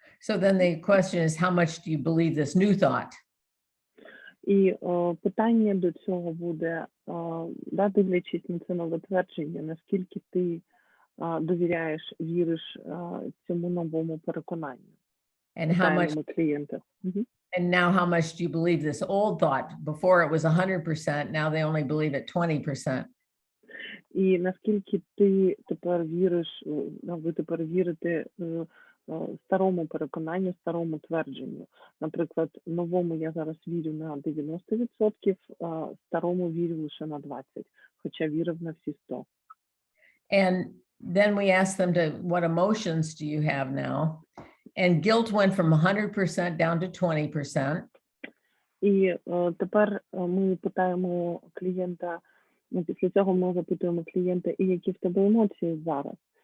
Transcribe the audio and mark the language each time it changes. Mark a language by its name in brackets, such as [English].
[English] So then the question is, how much do you believe this new thought? [Ukrainian] І питання до цього буде, дивлячись на це нове твердження, наскільки ти довіряєш, віриш цьому новому переконанню. [English] And how much [Ukrainian] клієнта. [English] And now how much do you believe this old thought? Before it was 100%, now they only believe it 20%. [Ukrainian] І наскільки ти тепер віриш, ви тепер вірите старому переконанню, старому твердженню. Наприклад, новому я зараз вірю на 90%, а старому вірю лише на 20%, хоча вірив на всі 100%. [English] And then we asked them to, what emotions do you have now? And guilt went from 100% down to 20%. [Ukrainian] І тепер ми питаємо клієнта, після цього ми запитуємо клієнта, і які в тебе емоції зараз.